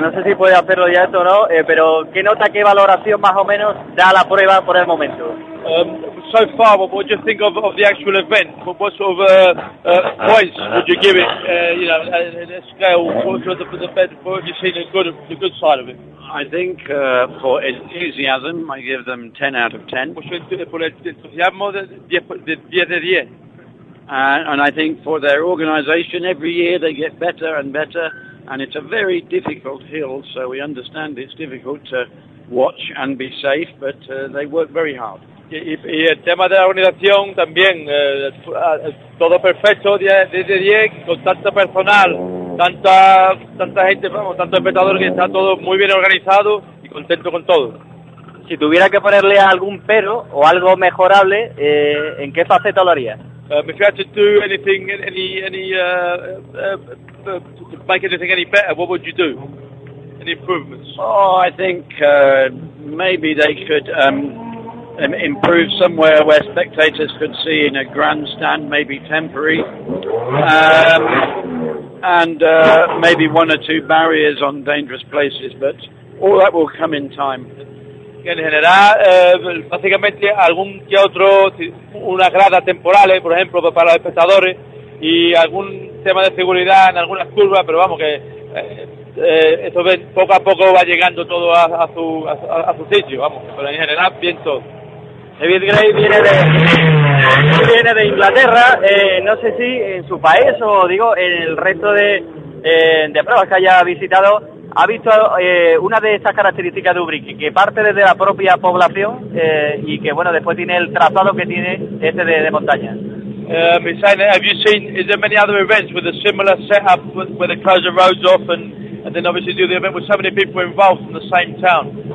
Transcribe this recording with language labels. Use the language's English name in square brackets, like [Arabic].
[Spanish] No sé si puede hacerlo ya esto o no, pero ¿qué nota, qué valoración más o menos da la prueba por el momento? [English] So far, what do you think of the actual event? What sort of points would you give it? You know, a scale. What you've seen the good side of it? I think for enthusiasm, I give them 10 out of 10. [Spanish] Por entusiasmo, 10 de 10. [English] And I think for their organization, every year they get better and better, and it's a very difficult hill, so we understand it's difficult to watch and be safe, but they work very hard. [Spanish] Y el tema de la organización también, todo perfecto, 10 de 10, con tanto personal, tanta gente, vamos, tanto espectador, que está todo muy bien organizado y contento con todo. Si tuviera que ponerle algún pero o algo mejorable, ¿en qué faceta lo haría? [English] If you had to do anything, to make anything any better, what would you do? Any improvements? Oh, I think maybe they could... improve somewhere where spectators could see in a grandstand, maybe temporary, maybe one or two barriers on dangerous places, but all that will come in time. [Spanish] En general, básicamente algún que otro, una grada temporal, por ejemplo, para los espectadores, y algún tema de seguridad en algunas curvas, pero vamos, que esto poco a poco va llegando todo a su sitio, vamos, pero en general bien todo. David Gray viene de Inglaterra, no sé si en su país o digo en el resto de pruebas que haya visitado, ¿ha visto una de estas características de Ubrique, que parte desde la propia población y que bueno, después tiene el trazado que tiene este de montaña? [English] Besides, have you seen, is there many other events with a similar setup where they close the roads off and then obviously do the event with so many people involved in the same town?